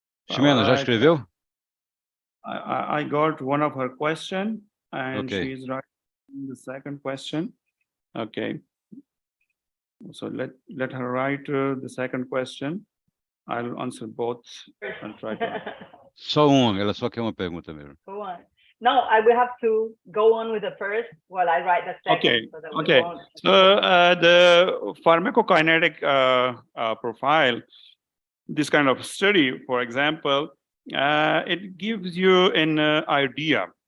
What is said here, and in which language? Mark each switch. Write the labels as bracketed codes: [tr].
[pt] Ximena, já escreveu? [en] I got one of her question, and okay. she's writing the second question. Okay. So let her write the second question. I'll answer both and try to. [pt] Só ela só quer uma pergunta mesmo. [en] No, I will have to go on with the first while I write the second. Okay. So the pharmacokinetic profile, this kind of study, for example, it gives you an idea